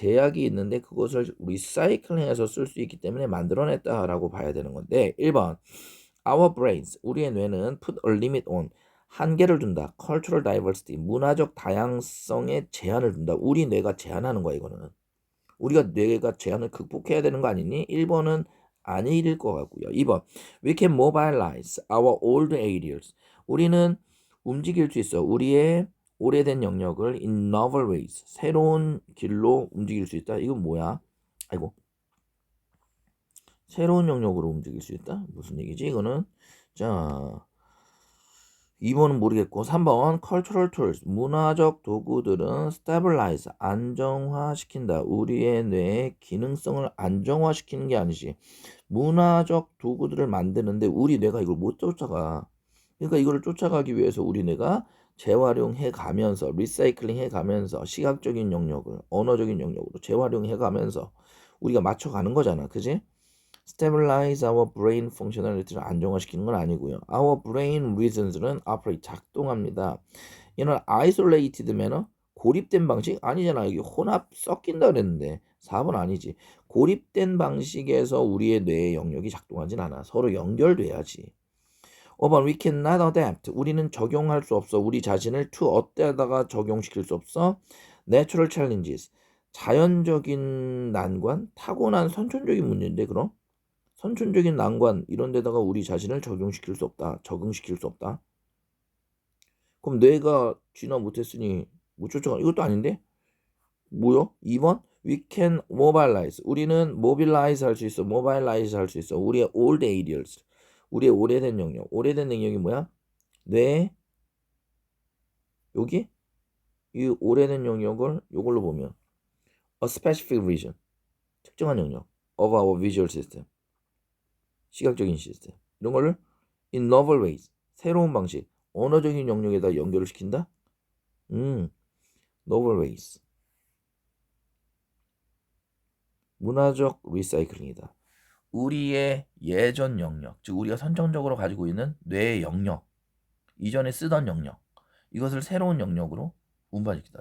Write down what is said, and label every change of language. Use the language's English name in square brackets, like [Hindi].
[Korean] 제약이 있는데 그것을 리사이클링해서 쓸 수 있기 때문에 만들어냈다라고 봐야 되는 건데, 1번 Our brains, 우리의 뇌는 put a limit on, 한계를 둔다. cultural diversity, 문화적 다양성에 제한을 둔다. 우리 뇌가 제한하는 거야. 이거는 우리가 뇌가 제한을 극복해야 되는 거 아니니? 1번은 아닐 것 같고요. [English] 2번 We can mobilize our old areas, [Korean] 우리는 움직일 수 있어. 우리의 오래된 영역을 in novel ways, 새로운 길로 움직일 수 있다. 이건 뭐야? 아이고, 새로운 영역으로 움직일 수 있다? 무슨 얘기지 이거는? 자, 2번은 모르겠고, 3번 cultural tools, 문화적 도구들은 stabilize, 안정화시킨다. 우리의 뇌의 기능성을 안정화시키는 게 아니지. 문화적 도구들을 만드는데 우리 뇌가 이걸 못 쫓아가. 그러니까 이거를 쫓아가기 위해서 우리네가 재활용해 가면서 리사이클링 해 가면서 시각적인 영역을 언어적인 영역으로 재활용해 가면서 우리가 맞춰가는 거잖아. 그지? Stabilize our brain functionality를 안정화시키는 건 아니고요. Our brain reasons는 operate 작동합니다. 이는 isolated manner 고립된 방식 아니잖아. 여기 혼합 섞인다 그랬는데 4번 아니지. 고립된 방식에서 우리의 뇌의 영역이 작동하진 않아. 서로 연결돼야지. 5번 [English] we cannot adapt. [Korean] 우리는 적용할 수 없어. 우리 자신을 to 어때다가 적용시킬 수 없어. [English] Natural challenges. [Korean] 자연적인 난관, 타고난 선천적인 문제인데 그럼 선천적인 난관 이런 데다가 우리 자신을 적용시킬 수 없다. 적응시킬 수 없다. 그럼 뇌가 진화 못했으니 못 쫓아가. 이것도 아닌데? 뭐요? 2번 we can mobilize. 우리는 mobilize 할 수 있어. mobilize 할 수 있어. [English] 우리의 old areas. [Korean] 우리의 오래된 영역. 오래된 능력이 뭐야? 뇌 여기 이 오래된 영역을 이걸로 보면 a specific region. 특정한 영역 of our visual system. 시각적인 시스템. [English] 이런 거를 in novel ways. [Korean] 새로운 방식. 언어적인 영역에다 연결을 시킨다? [English] novel ways. [Korean] 문화적 리사이클링이다. 우리의 예전 영역, 즉 우리가 선천적으로 가지고 있는 뇌의 영역, 이전에 쓰던 영역, 이것을 새로운 영역으로 운반시키다.